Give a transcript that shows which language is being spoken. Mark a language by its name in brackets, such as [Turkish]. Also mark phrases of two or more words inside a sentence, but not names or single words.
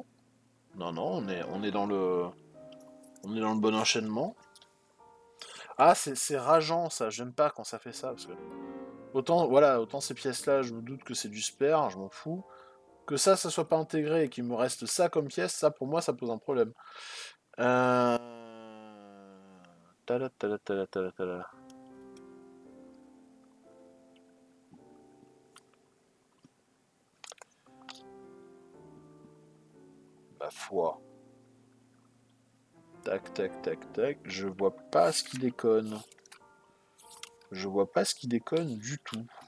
[French] Non, non, on est dans le... On est dans le bon enchaînement. Ah, c'est rageant ça, j'aime pas quand ça fait ça, parce que... Autant, voilà, autant ces pièces-là, je me doute que c'est du spare, je m'en fous. Que ça soit pas intégré et qu'il me reste ça comme pièce, ça pour moi ça pose un problème. Euh... Tada, tada, tada, tada, tada. Ma foi. Tac, tac, tac, tac. Je vois pas ce qui déconne. Je vois pas ce qui déconne du tout.